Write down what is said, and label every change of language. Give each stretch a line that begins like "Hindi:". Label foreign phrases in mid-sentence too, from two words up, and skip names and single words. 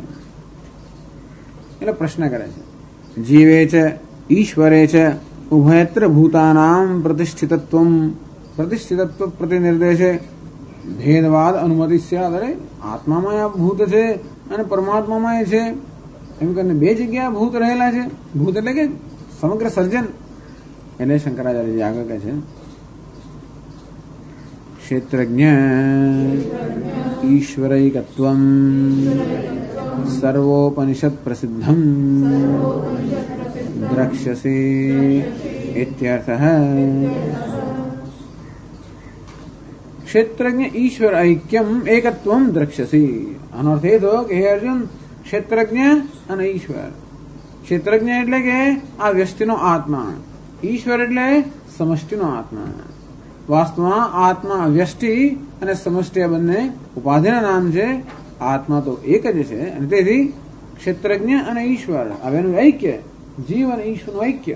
Gujarati: એટલે પ્રશ્ન કરે છે જીવે છે ઈશ્વરે છે
Sanskrit: ઉભયત્ર ભૂતાનામ પ્રતિષ્ઠિતત્વ પ્રતિનિર્દેશે ભેદવાદ અનુમતિ સ્યાદ.
Gujarati: અરે આત્મામાં આ ભૂત છે અને પરમાત્મામાં એ છે એમ કરીને બે જગ્યા ભૂત રહેલા છે. ભૂત એટલે કે સમગ્ર સર્જન. એટલે શંકરાચાર્યજી આગળ કહે છે
Sanskrit: क्षेत्रज्ञ ईश्वरैकत्वं सर्वोपनिषद प्रसिद्धं द्रक्ष्यसि इत्यर्थः। क्षेत्रज्ञ ईश्वर ऐक्यम एकत्वम द्रक्ष्यसि
Gujarati: આનો અર્થ એ થયો કે હે અર્જુન, ક્ષેત્રજ્ઞ અને ઈશ્વર. ક્ષેત્રજ્ઞ એટલે કે આ વ્યષ્ટિનો આત્મા, ઈશ્વર એટલે સમષ્ટિનો આત્મા. વાસ્તવમાં આત્મા વ્યષ્ટિ અને સમષ્ટિ આ બંને ઉપાધિના નામ છે. આત્મા તો એક જ છે અને તેથી ક્ષેત્રજ્ઞ અને ઈશ્વર આ બેનું ઐક્ય, જીવ અને ઈશ્વરનું ઐક્ય.